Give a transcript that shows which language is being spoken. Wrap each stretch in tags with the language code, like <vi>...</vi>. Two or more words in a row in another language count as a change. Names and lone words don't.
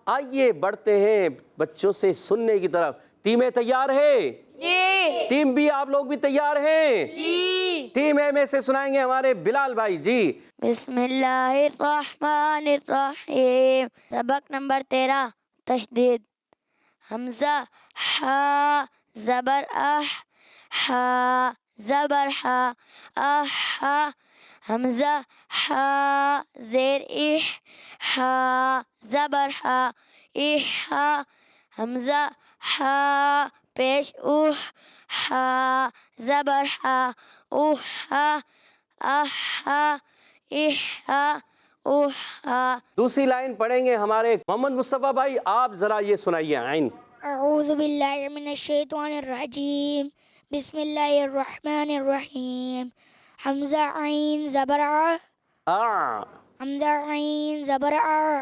<ur>آئیے بڑھتے ہیں بچوں سے سننے کی طرف. ٹیم تیار ہے؟ جی ٹیم بی آپ لوگ بھی تیار ہیں؟ جی ٹیم اے میں سے سنائیں گے ہمارے بلال بھائی جی.</ur> <ar>بسم اللہ الرحمن الرحیم.</ar> <ur>سبق نمبر 13 تشدید. حمزہ ہا زبر اح ہا زبر ہا اح. حمزہ ہا زیر اح ہا زبر ہا اح. حمزہ ہا پیش اوہ ہا زبر ہا اوہ اح اح اوہ. دوسری لائن پڑھیں گے ہمارے محمد مصطفیٰ بھائی, آپ ذرا یہ سنائیے. عین</ur> <ar>اعوذ باللہ من الشیطان الرجیم. بسم اللہ الرحمن الرحیم.</ar> <ur>حمزہ عین زبر ع. آ حمزہ عین زبر ع.</ur>